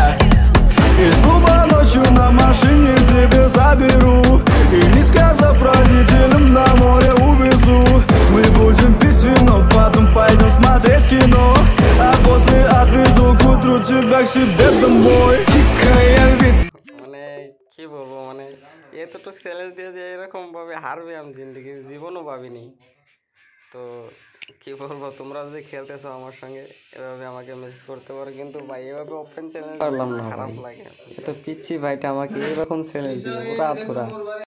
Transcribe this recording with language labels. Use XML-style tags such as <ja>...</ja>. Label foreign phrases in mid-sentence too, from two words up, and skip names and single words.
<ru>Из клуба ночью на машине тебе заберу и, не сказав родителям, на море увезу. Мы будем пить вино, потом пойдем смотреть кино, а после отвезу к утру тебя к себе домой. Дикая львица.</ru> <bn>মানে কি বলবো, মানে এতটুকু চ্যালেঞ্জ দিয়ে যে এরকম ভাবে হারবে আমি জীবনও ভাবিনি। তো কি বলবো, তোমরা যদি খেলতেছো আমার সঙ্গে এভাবে আমাকে মেসেজ করতে পারো, কিন্তু ভাই এভাবে</bn> <en>open challenge</en> <bn>পারলাম না, খারাপ লাগে। তো পিচ্ছি ভাইটা আমাকে এরকম চ্যালেঞ্জ দিল পুরা।</bn>